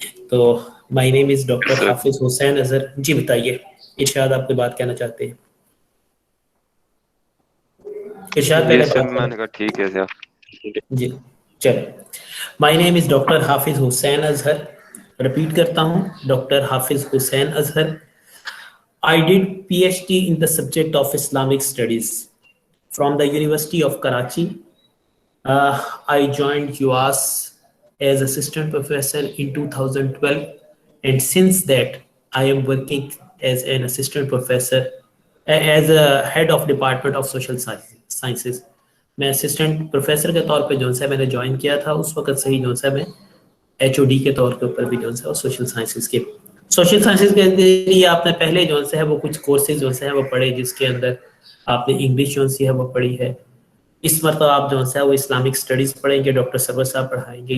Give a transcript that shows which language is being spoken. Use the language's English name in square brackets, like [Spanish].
[Urdu] تو [English] my name is [Urdu] doctor حافظ حسین اظہر. جی بتائیے ارشاد, آپ کوئی بات کہنا چاہتے ہیں؟ ارشاد جی پہلے سر بات میں کریں. نے کہا ٹھیک ہے سر. جی چلے. [English] my name is [Urdu] ڈاکٹر حافظ حسین اظہر. رپیٹ کرتا ہوں, ڈاکٹر حافظ حسین Azhar. [English] I did PhD in the subject of Islamic studies from the University of Karachi. I joined UAS as assistant professor in 2012, and since that I am working as an assistant professor as a head of department of social sciences. [Urdu] میں assistant professor کے طور پہ جو ہے میں نے join کیا تھا اس وقت سے ہی جو ہے میں HOD کے طور کے اوپر بھی جو ہے سوشل سائنسز کے لیے آپ نے پہلے جو ہے وہ کچھ کورسز جو ہے وہ پڑھے جس کے اندر آپ نے انگلش جو ہے وہ پڑھی ہے. اس مرتبہ آپ جو ہے وہ اسلامک اسٹڈیز پڑھیں گے, ڈاکٹر سرور صاحب پڑھائیں گے.